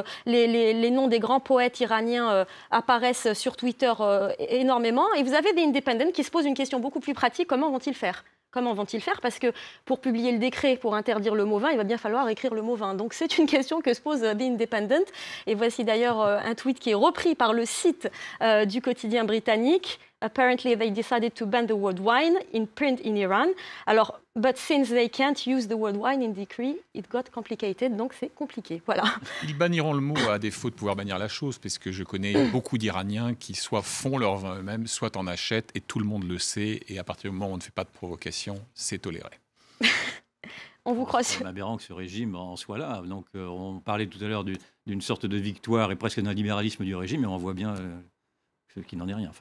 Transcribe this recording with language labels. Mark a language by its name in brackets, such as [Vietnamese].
[French] Les noms des grands poètes iraniens apparaissent sur Twitter énormément. Et vous avez des independents qui se posent une question beaucoup plus pratique. Comment vont-ils faire ? Comment vont-ils faire? Parce que pour publier le décret pour interdire le mot vin, il va bien falloir écrire le mot vin. Donc c'est une question que se pose The Independent. Et voici d'ailleurs un tweet qui est repris par le site du quotidien britannique. [English] Apparently they decided to ban the word wine in print in Iran. Alors, but since they can't use the word wine in decree, it got complicated. [French] Donc c'est compliqué. Voilà. Ils banniront le mot à défaut de pouvoir bannir la chose, parce que je connais beaucoup d'Iraniens qui soit font leur vin eux-mêmes, soit en achètent, et tout le monde le sait. Et à partir du moment où on ne fait pas de provocation, c'est toléré. On vous croit. C'est aberrant que ce régime en soit là. Donc, on parlait tout à l'heure d'une sorte de victoire et presque d'un libéralisme du régime, mais on voit bien qu'il n'en est rien.